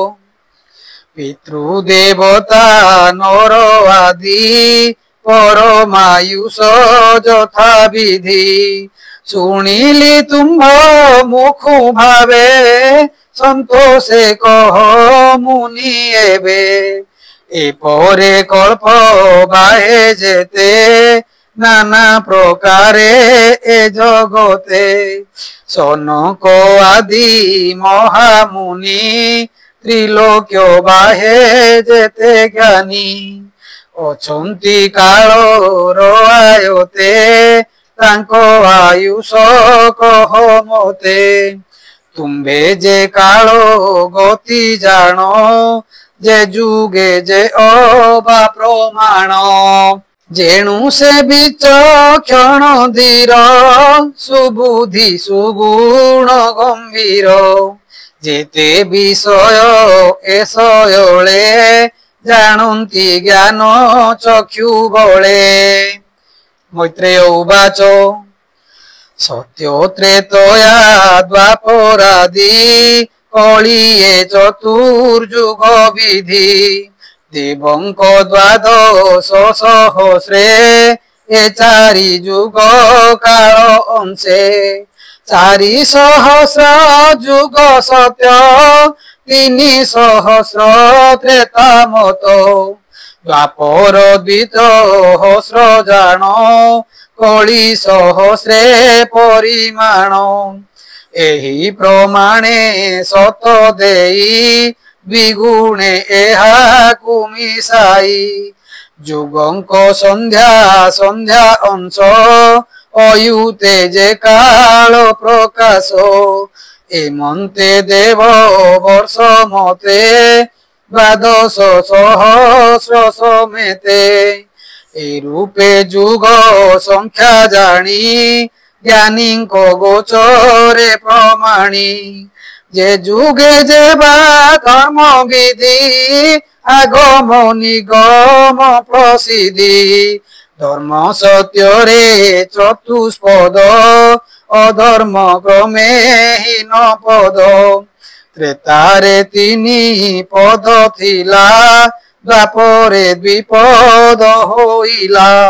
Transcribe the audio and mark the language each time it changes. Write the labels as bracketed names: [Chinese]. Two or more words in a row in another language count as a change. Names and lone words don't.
[Odia] ପିତୃଦେବତା ନର ଆଦି ପରମାୟୁଷ ଯଥା ବିଧି ଶୁଣିଲି ତୁମ୍ଭ ମୁଖ ଭାବେ ସନ୍ତୋଷେ କହ ମୁନି ଏବେ ଏପରେ କଳ୍ପ ବାହେ ଯେତେ ନାନା ପ୍ରକାରେ ଏ ଜଗତେ ସନକ ଆଦି ମହାମୁନି ତ୍ରିଲୋକ୍ୟ ବାହେ ଯେତେ ଜ୍ଞାନୀ ଅଛନ୍ତି କାଳ ଆୟତେ ତାଙ୍କ ଆୟୁଷ କହ ମତେ ତୁମ୍ଭେ ଯେ କାଳ ଗତି ଜାଣ ଯେ ଯୁଗେ ଯେ ଅବା ପ୍ରମାଣ ଯେଣୁ ସେ ବିଚକ୍ଷଣ ଧୀର ସୁବୁଦ୍ଧି ସୁଗୁଣ ଗମ୍ଭୀର ଯେତେ ବିଷୟ ଏ ଶୟଳେ ଜାଣନ୍ତି ଜ୍ଞାନ ଚକ୍ଷୁ ବଳେ [Sanskrit] मैत्रेय उवाच [Odia] ସତ୍ୟ ତ୍ରେତୟା ଦ୍ୱାପରାଦି କଳିୟେ ଚତୁର୍ଯୁଗ ବିଧି ଦେବଙ୍କ ଦ୍ୱାଦଶ ସହସ୍ରେ ଏ ଚାରି ଯୁଗ କାଳ ଅଂଶେ ଚାରି ସହସ୍ର ଯୁଗ ସତ୍ୟ 3 ସହସ୍ର ତ୍ରେତା ମତ ଦ୍ୱାପର ଦ୍ୱିସହସ୍ର ଜାଣ କଳି ସହସ୍ରେ ପରିମାଣ ଏହି ପ୍ରମାଣେ ସତ ଦେଇ ଦ୍ୱିଗୁଣେ ଏହାକୁ ମିଶାଇ ଯୁଗଙ୍କ ସନ୍ଧ୍ୟା ସନ୍ଧ୍ୟା ଅଂଶ ଅୟୁତେ ଯେ କାଳ ପ୍ରକାଶ ଏମନ୍ତେ ଦେବ ବର୍ଷ ମତେ ଦ୍ୱାଦଶ ସହସ୍ର ସମେତେ ଏ ରୂପେ ଯୁଗ ସଂଖ୍ୟା ଜାଣି ଜ୍ଞାନୀ କୋ ଗୋଚରେ ପ୍ରମାଣି ଯେ ଯୁଗେ ଯେ ବା ଧର୍ମ ବିଧି ଆଗମ ନିଗମ ପ୍ରସିଦ୍ଧି ଧର୍ମ ସତ୍ୟ ରେ ଚତୁଷ୍ପଦ ଅଧର୍ମ କ୍ରମେ ହୀନ ପଦ ତ୍ରେତାରେ 3 ପଦ ଥିଲା ଦ୍ୱାପରେ 2 ପଦ ହୋଇଲା